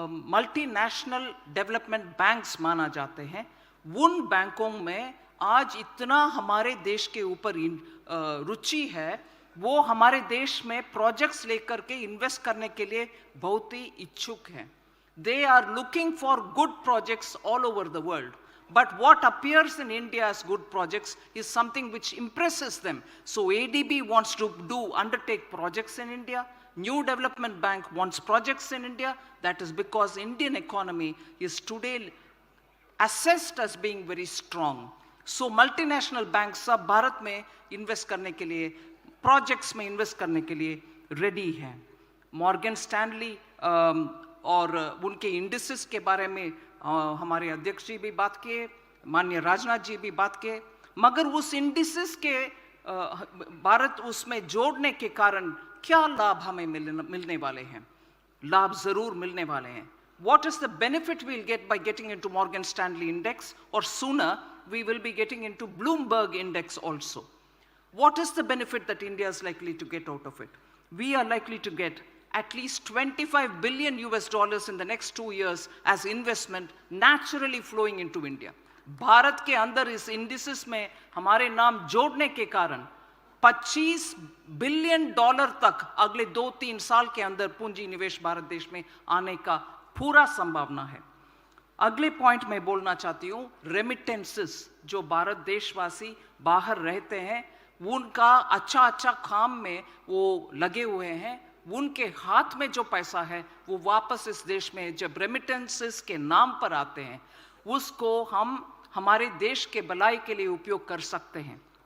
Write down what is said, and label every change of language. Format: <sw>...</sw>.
<hi>Multinational development banks माना जाते हैं, उन बैंकों में आज इतना हमारे देश के ऊपर रुचि है, वो हमारे देश में प्रोजेक्ट्स लेकर के इन्वेस्ट करने के लिए बहुत ही इच्छुक हैं.</hi> <en>They are looking for good projects all over the world. But what appears in India as good projects is something which impresses them. So ADB wants to undertake projects in India. New Development Bank wants projects in India. That is because Indian economy is today assessed as being very strong. So multinational banks</en> <hi>सब भारत में invest करने के लिए, projects में invest करने के लिए ready हैं. Morgan Stanley और उनके इंडिसेस के बारे में हमारे अध्यक्ष जी भी बात किए, माननीय राजनाथ जी भी बात किए, मगर उस इंडिसेस के भारत उसमें जोड़ने के कारण क्या लाभ हमें मिलने वाले हैं? लाभ जरूर मिलने वाले हैं.</hi> <en>What is the benefit we'll get by getting into Morgan Stanley index, or sooner we will be getting into Bloomberg index also? What is the benefit that India is likely to get out of it? We are likely to get at least $25 billion in the next 2 years as investment naturally flowing into India.</en> <hi>Bharat के अंदर इस indices में हमारे नाम जोड़ने के कारण $25 billion तक अगले 2-3 साल के अंदर पूंजी निवेश भारत देश में आने का पूरा संभावना है. अगले पॉइंट में बोलना चाहती हूँ, रेमिटेंसेस. जो भारत देशवासी बाहर रहते हैं, उनका अच्छा काम में वो लगे हुए हैं, उनके हाथ में जो पैसा है वो वापस इस देश में जब रेमिटेंसेस के नाम पर आते हैं, उसको हम हमारे देश के भलाई के लिए उपयोग कर सकते हैं.</hi>